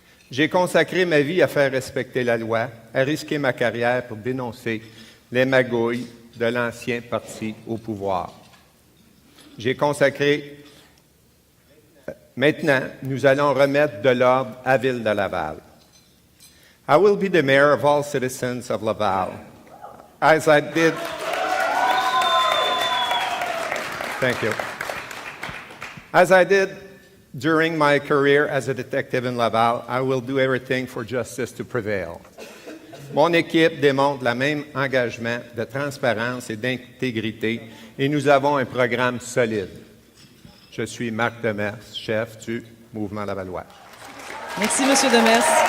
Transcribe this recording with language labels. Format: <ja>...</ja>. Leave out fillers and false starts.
<fr>J'ai consacré ma vie à faire respecter la loi, à risquer ma carrière pour dénoncer les magouilles de l'ancien parti au pouvoir. J'ai consacré... Maintenant, nous allons remettre de l'ordre à Ville de Laval.</fr> <en>I will be the mayor of all citizens of Laval, as I did... Thank you. As I did during my career as a detective in Laval, I will do everything for justice to prevail.</en> <fr>Mon équipe démontre le même engagement de transparence et d'intégrité et nous avons un programme solide. Je suis Marc Demers, chef du Mouvement Lavallois. Merci, M. Demers.</fr>